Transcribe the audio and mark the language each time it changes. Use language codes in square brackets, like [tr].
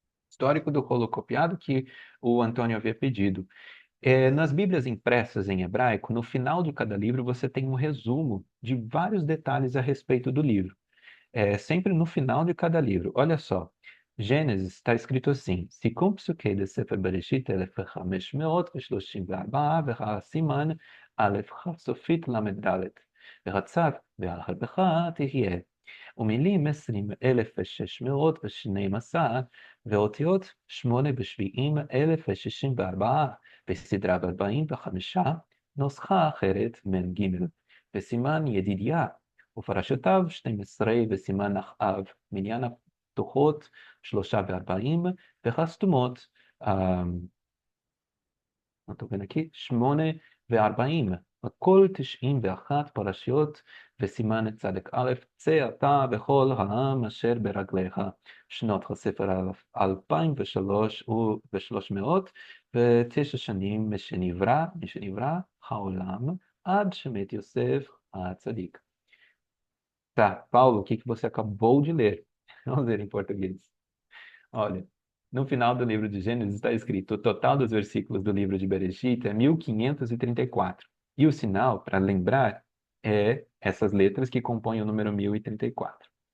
[pt] Histórico do rolo copiado que o Antônio havia pedido. Nas Bíblias impressas em hebraico, no final de cada livro você tem um resumo de vários detalhes a respeito do livro. Sempre no final de cada livro. Olha só, Gênesis está escrito assim: [he] Sikum psukei de Sefer Bereshit 1534 והסימן א' סופית ל"ד ורצף ועל חלבך תהיה ומילים 20,612 ואותיות 8 ב-70,064 וסדרה ב-45 נוסחה אחרת מ"ג וסימן ידידיה ופרשותיו 12 וסימן אחאב מניין הפתוחות 43 והסתומות נתון aqui 48 הכל 91 פרשיות וסימן צדק א' צא אתה בכל העם אשר ברגליך שנות הספר 2300 שנים משנברא העולם עד שמת יוסף הצדיק. [pt] Tá, Paulo, o que você acabou de ler? Vamos ler em português. Olha, no final do livro de Gênesis está escrito: o total dos versículos do livro de Bereshit é 1534. E o sinal, para lembrar, é essas letras que compõem o número 1034.